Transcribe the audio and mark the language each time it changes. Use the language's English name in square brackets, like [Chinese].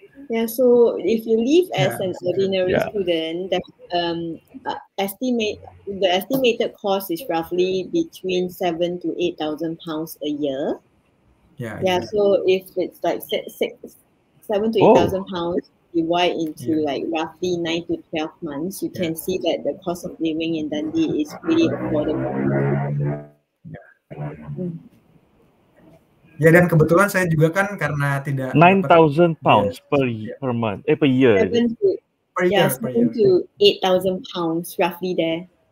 [English] Yeah, so if you live as an ordinary student, the estimated cost is roughly between 7,000 to 8,000 pounds a year. Yeah. So if it's like 7,000 to 8,000 pounds divide into like roughly 9 to 12 months, you can see that the cost of living in Dundee is pretty affordable. [Indonesian] Ya, dan kebetulan saya juga kan karena tidak [English] 9,000 pounds per month, per year. 7 to 8,000 pounds roughly there.